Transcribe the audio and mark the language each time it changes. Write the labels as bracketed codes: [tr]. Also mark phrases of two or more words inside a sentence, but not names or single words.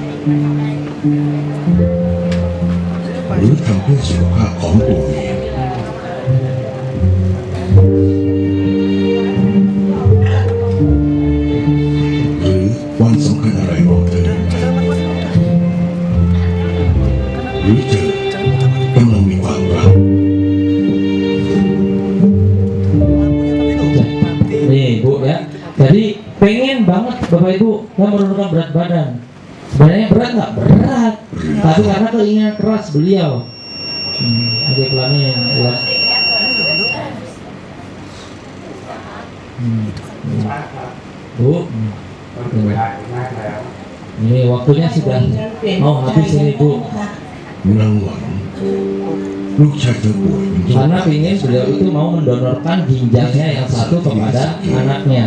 [th] หรือทำเพื่อสุขภาพของตัวเอง หรือวันสำคัญอะไรของเธอหรือเธอกำลังมีความรัก [id] Nih Bu ya, jadi pengen banget Bapak Ibu yang menurunkan berat badan. Sebenarnya berat nggak? Berat, tapi karena keinginan keras beliau. Oke pelanin, jelas. Bu, ini waktunya sudah mau habis ini Bu. [th] นางหวังลูกชายเธอป่วยเป็นโรค [id] Karena ingin beliau itu mau mendonorkan ginjalnya yang satu kepada anaknya.